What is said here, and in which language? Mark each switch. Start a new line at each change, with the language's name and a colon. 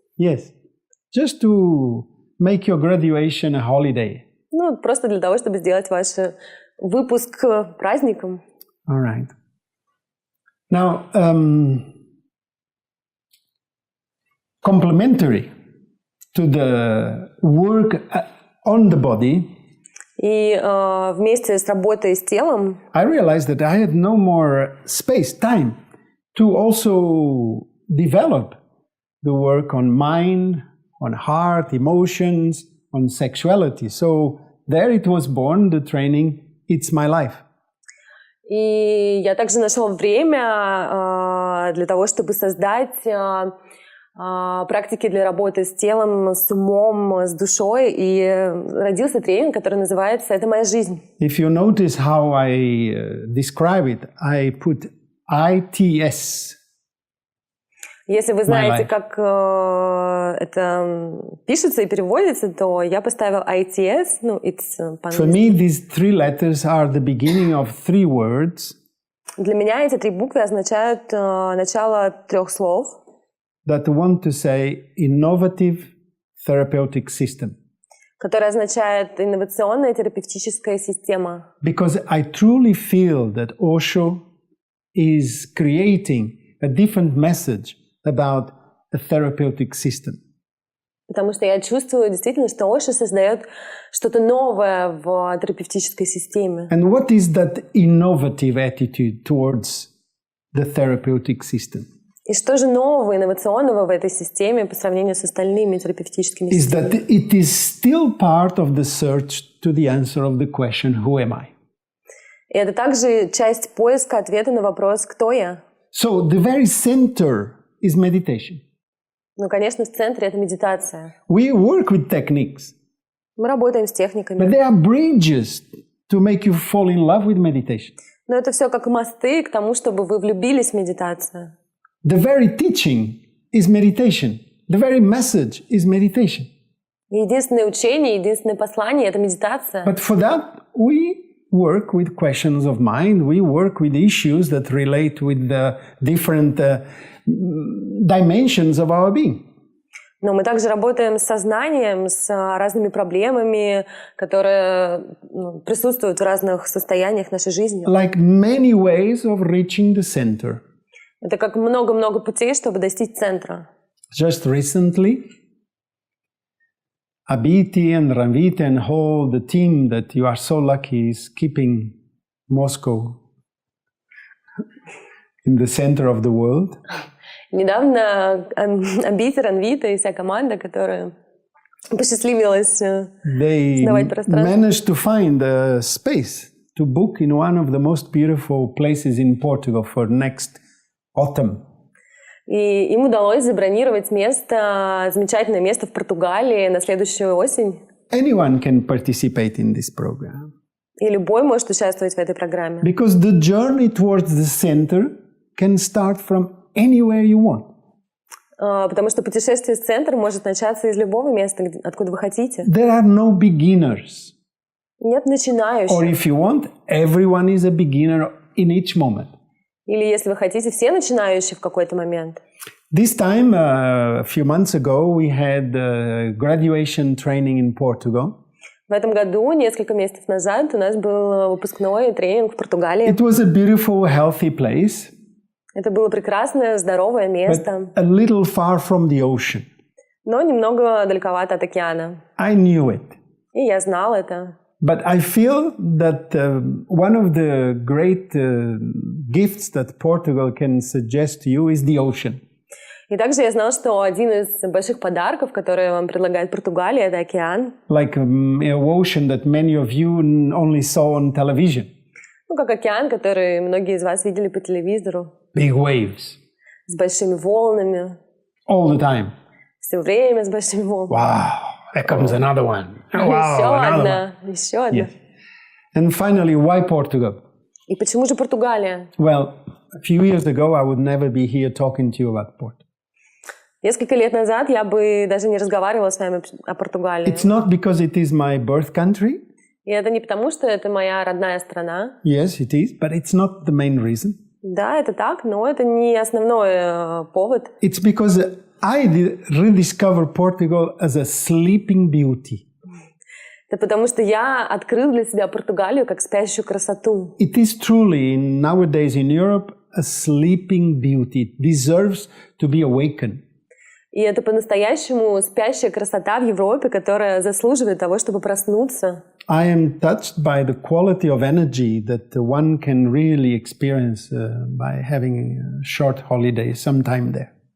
English: Yes. Just to make your graduation a holiday.
Russian: Просто для того, чтобы сделать ваш выпуск праздником.
English: All right. Now, complementary to the work on the body,
Russian: и вместе с работой с телом
English: I realized that I had no more space, time to also develop the work on mind, on heart, emotions, on sexuality. So there it was born, the training, It's My Life.
Russian: И я также нашла время для того, чтобы создать практики для работы с телом, с умом, с душой. И родился тренинг, который называется «Это моя жизнь».
English: If you notice how I describe it, I put ITS.
Russian: Если вы знаете, как это пишется и переводится, то я поставил ITS, it's по-английски.
English: For me, these three letters are the beginning of three words.
Russian: Для меня эти три буквы означают начало трех слов.
English: That want to say innovative therapeutic system.
Russian: Которое означает инновационная терапевтическая система.
English: Because I truly feel that Osho is creating a different message about a therapeutic system.
Russian: Потому что я чувствую действительно, что Ошо создает что-то новое в терапевтической системе.
English: And what is that innovative attitude towards the therapeutic system?
Russian: И что же нового, инновационного в этой системе по сравнению с остальными терапевтическими
English: Is
Russian: системами?
English: that it is still part of the search to the answer of the question, who am I?
Russian: И это также часть поиска ответа на вопрос «Кто я?».
English: So the very center is meditation.
Russian: Конечно, в центре это медитация.
English: We work with techniques.
Russian: Мы работаем с техниками.
English: But they are bridges to make you fall in love with meditation.
Russian: Но это все как мосты к тому, чтобы вы влюбились в медитацию.
English: The very teaching is meditation. The very message is meditation.
Russian: Единственное учение, единственное послание – это медитация.
English: But for that, we work with questions of mind. We work with issues that relate with the different dimensions of our being.
Russian: Но мы также работаем с сознанием, с разными проблемами, которые присутствуют в разных состояниях нашей жизни.
English: Like many ways of reaching the center.
Russian: Это как много-много путей, чтобы достичь центра.
English: Just recently, Abhiti and Ranvita and whole the team that you are so lucky is keeping Moscow in the center of the world.
Russian: Недавно Абхити, Ранвита и вся команда, которая посчастливилась сдавать пространство.
English: They managed to find a space to book in one of the most beautiful places in Portugal for next autumn.
Russian: И им удалось забронировать место, замечательное место в Португалии на следующую осень.
English: Anyone can participate in this program.
Russian: И любой может участвовать в этой программе.
English: Because the journey towards the center can start from anywhere you want.
Russian: Потому что путешествие в центр может начаться из любого места, откуда вы хотите.
English: There are no beginners.
Russian: Нет начинающих.
English: Or if you want, everyone is a beginner in each moment.
Russian: Или, если вы хотите, все начинающие в какой-то момент.
English: This time, a few months ago, we had graduation training in Portugal.
Russian: В этом году, несколько месяцев назад, у нас был выпускной тренинг в Португалии.
English: It was a beautiful, healthy place.
Russian: Это было прекрасное, здоровое место.
English: But a little far from the ocean.
Russian: Но немного далековато от океана.
English: I knew it.
Russian: И я знал это.
English: But I feel that one of the great gifts that Portugal can suggest to you is the ocean.
Russian: И также я знала, что один из больших подарков, которые вам предлагает Португалия, это океан.
English: Like an ocean that many of you only saw on television.
Russian: Ну, как океан, который многие из вас видели по телевизору.
English: Big waves.
Russian: С большими волнами.
English: All the time.
Russian: Все время с большими волнами.
English: Wow, there comes another one. Wow,
Russian: еще одна.
English: Yes. And finally, why Portugal?
Russian: И почему же Португалия?
English: Well, a few years ago, I would never be here talking to you about Portugal.
Russian: Несколько лет назад я бы даже не разговаривала с вами о Португалии.
English: It's not because it is my birth country.
Russian: И это не потому, что это моя родная страна.
English: Yes, it is, but it's not the main reason.
Russian: Да, это так, но это не основной повод.
English: It's because I rediscovered Portugal as a sleeping beauty.
Russian: Это потому, что я открыл для себя Португалию как спящую красоту.
English: It is truly, nowadays in Europe, a sleeping beauty. It deserves to be awakened.
Russian: И это по-настоящему спящая красота в Европе, которая заслуживает того, чтобы проснуться.
English: I am touched by the quality of energy that one can really experience by having a short holiday sometime there.